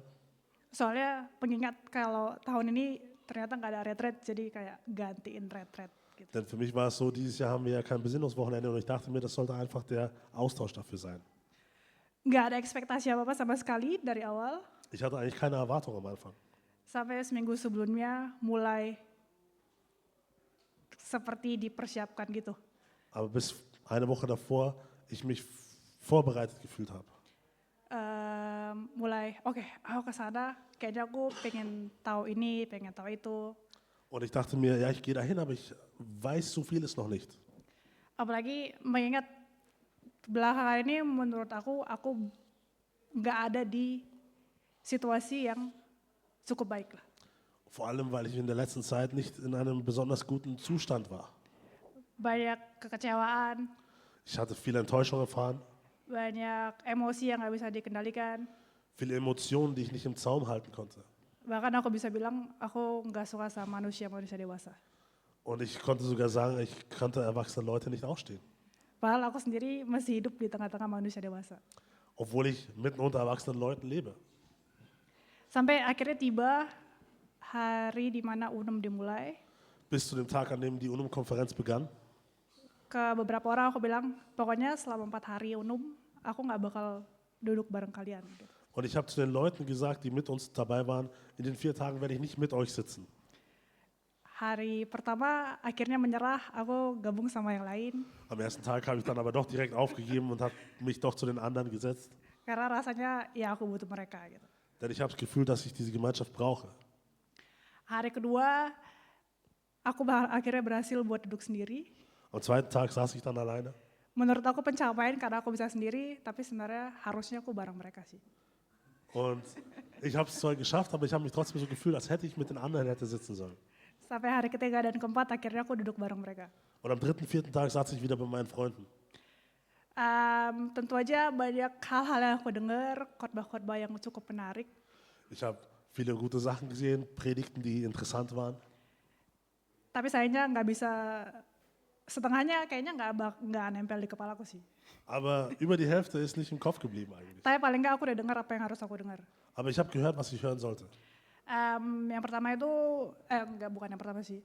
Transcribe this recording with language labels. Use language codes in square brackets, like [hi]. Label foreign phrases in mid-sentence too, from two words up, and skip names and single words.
[id] Soalnya pengingat kalau tahun ini ternyata nggak ada retreat, jadi kayak gantiin retreat gitu. [de] Denn für mich war es so, dieses Jahr haben wir ja kein Besinnungswochenende und ich dachte mir, das sollte einfach der Austausch dafür sein. [id] Nggak ada ekspektasi apa-apa sama sekali dari awal. [de] Ich hatte eigentlich keine Erwartung am Anfang. [id] Sampai seminggu sebelumnya mulai seperti dipersiapkan gitu. [de] Aber bis eine Woche davor ich mich vorbereitet gefühlt habe. [id] Mulai oke, aku kesana kayaknya aku pengen tahu ini, pengen tahu itu. [de] Und ich dachte mir, ja, ich gehe dahin, aber ich weiß so vieles noch nicht. [id] Apalagi mengingat belakangan ini menurut aku nggak ada di situasi yang cukup baik lah. [de] Vor allem, weil ich in der letzten Zeit nicht in einem besonders guten Zustand war. [id] Banyak kekecewaan, [de] Ich hatte viel Enttäuschung erfahren, [id] banyak emosi yang nggak bisa dikendalikan. [de] viele Emotionen, die ich nicht im Zaum halten konnte. [id] Bahkan aku bisa bilang aku nggak suka sama manusia dewasa. [de] Und ich konnte sogar sagen, ich konnte erwachsene Leute nicht ausstehen. [id] Padahal aku sendiri masih hidup di tengah-tengah manusia dewasa. [de] Obwohl ich mitten unter erwachsenen Leuten lebe. [id] Sampai akhirnya tiba hari di mana UNUM dimulai. [de] Bis zu dem Tag, an dem die UNUM-Konferenz begann. [id] Ke beberapa orang aku bilang, pokoknya selama 4 hari UNUM, aku nggak bakal duduk bareng kalian. Gitu. [de] Und ich habe zu den Leuten gesagt, die mit uns dabei waren, in den 4 Tagen werde ich nicht mit euch sitzen. [id] Hari pertama akhirnya menyerah, aku gabung sama yang lain. [de] Am ersten Tag habe ich dann aber doch direkt aufgegeben und habe mich doch zu den anderen gesetzt. [id] Karena rasanya ya aku butuh mereka gitu. [de] Denn ich habe das Gefühl, dass ich diese Gemeinschaft brauche. [id] Hari kedua, aku akhirnya berhasil buat duduk sendiri. [de] Am zweiten Tag saß ich dann alleine. [id] Menurut aku pencapaian karena aku bisa sendiri, tapi sebenarnya harusnya aku bareng mereka sih. [de] Und ich habe es zwar geschafft, aber ich habe mich trotzdem so gefühlt, als hätte ich mit den anderen hätte sitzen sollen. [id] Sampai hari ketiga dan keempat akhirnya aku duduk bareng mereka. [de] Und am 3., 4. Tag saß ich wieder bei meinen Freunden. [id] Tentu aja banyak hal-hal yang aku dengar, khotbah-khotbah yang cukup menarik. [de] Ich habe viele gute Sachen gesehen, Predigten, die interessant waren. [id] Tapi sayangnya nggak bisa, setengahnya kayaknya nggak nempel di kepalaku sih. [de] Aber über die Hälfte ist nicht im Kopf geblieben eigentlich. [id] Tapi paling nggak aku udah dengar apa yang harus aku dengar. [de] Aber ich habe gehört, was ich hören sollte. [id] Yang pertama itu, bukan yang pertama sih.